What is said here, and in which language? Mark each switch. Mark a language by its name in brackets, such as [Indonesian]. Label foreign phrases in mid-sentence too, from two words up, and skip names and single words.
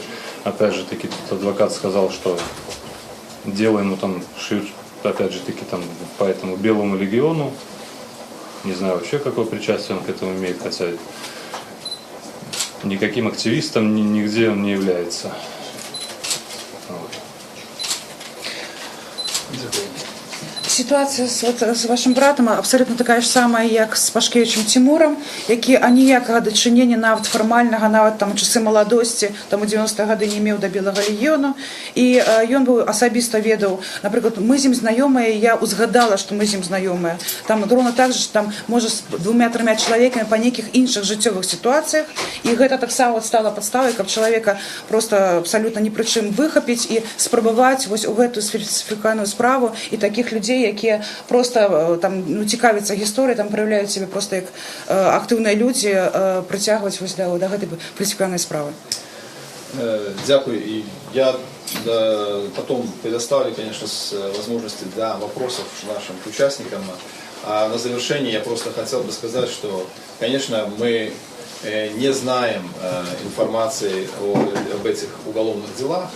[Russian] Опять же таки, тут адвокат сказал, что дело ему там шьют, опять же таки, там по этому Белому легиону. Не знаю вообще, какое причастие он к этому имеет, хотя никаким активистом нигде он не является. Вот. [Ukrainian] Ситуація з вашим братом абсолютно така ж сама, як з Пашкевичем Тимуром, [Belarusian] які аніякага дачынення нават фармальнага, нават там у часы маладосці, там у 90-е гады не меў да Белага легіёну. І ён быў асабіста ведаў, напрыклад, мы з ім знаёмыя, я узгадала, што мы з ім знаёмыя. Там роўна так жа, там можа з 2-3 чалавекамі па нейкіх іншых жыццёвых сітуацыях. І гэта таксама стала падставай, каб чалавека просто абсалютна ні пры чым выхапіць і спрабаваць вось у гэтую сфальсіфікаваную справу і такіх людзей, якія просто там цікавяцца гісторыяй, там праяўляюць сябе просто як актыўныя людзі, прыцягваць вось да гэтай фальсіфікаванай справы. [Ukrainian] Дякую. [Russian] И я потом предоставлю, конечно, возможности для вопросов нашим участникам. А на завершение я просто хотел бы сказать, что, конечно, мы не знаем информации об этих уголовных делах.